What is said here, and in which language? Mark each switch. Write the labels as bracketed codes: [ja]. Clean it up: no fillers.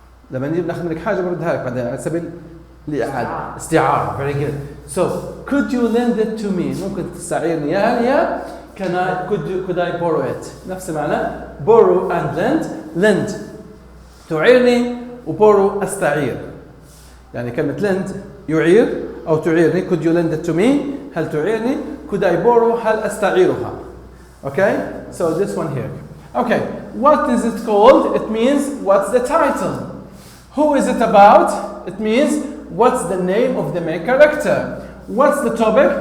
[ar] لما نجيب ناخذ منك حاجة بردها لك بعدين على سبيل الإعادة. استعارة. [en] Very good. So could you lend it to me? [ar] ممكن تستعيرني إياها يا [en] could I borrow it? [ar] نفس المعنى. [en] Borrow and lend. [ar] Lend تعيرني و borrow أستعير. يعني كلمة lend يعير أو تعيرني. [en] Could you lend it to me? [ar] هل تعيرني؟ [en] Could I borrow؟ [ar] هل أستعيرها؟ [en] Okay, so this one here. Okay, what is it called? It means what's the title? Who is it about? It means what's the name of the main character? What's the topic?